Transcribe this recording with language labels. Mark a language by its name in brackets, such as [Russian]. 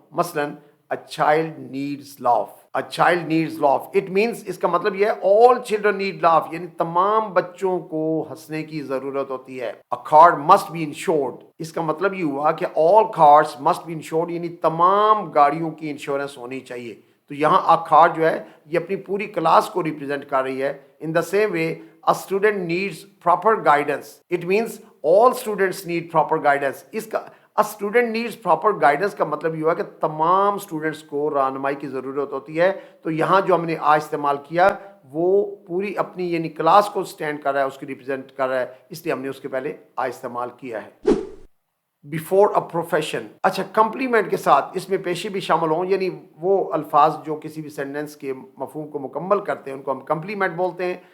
[English] مثلا a child needs laugh. A child needs laugh. It means [Urdu] اس کا مطلب یہ ہے [English] all children need laugh، [Urdu] یعنی تمام بچوں کو ہنسنے کی ضرورت ہوتی ہے. [English] A car must be insured. [Urdu] اس کا مطلب یہ ہوا کہ [English] all cars must be insured، [Urdu] یعنی تمام گاڑیوں کی انشورنس ہونی چاہیے. تو یہاں a car جو ہے یہ اپنی پوری کلاس کو ریپرزینٹ کر رہی ہے. [English] In the same way a student needs proper guidance. It means all students need proper guidance. [Urdu] اس کا [English] A student needs proper guidance [Urdu] کا مطلب یہ ہوا کہ تمام اسٹوڈنٹس کو رہنمائی کی ضرورت ہوتی ہے. تو یہاں جو ہم نے آ استعمال کیا وہ پوری اپنی یعنی کلاس کو سٹینڈ کر رہا ہے، اس کی ریپرزینٹ کر رہا ہے، اس لیے ہم نے اس کے پہلے آ استعمال کیا ہے. [English] Before a profession. [Urdu] اچھا کمپلیمنٹ کے ساتھ اس میں پیشے بھی شامل ہوں، یعنی وہ الفاظ جو کسی بھی سینٹینس کے مفہوم کو مکمل کرتے ہیں ان کو ہم کمپلیمنٹ بولتے ہیں.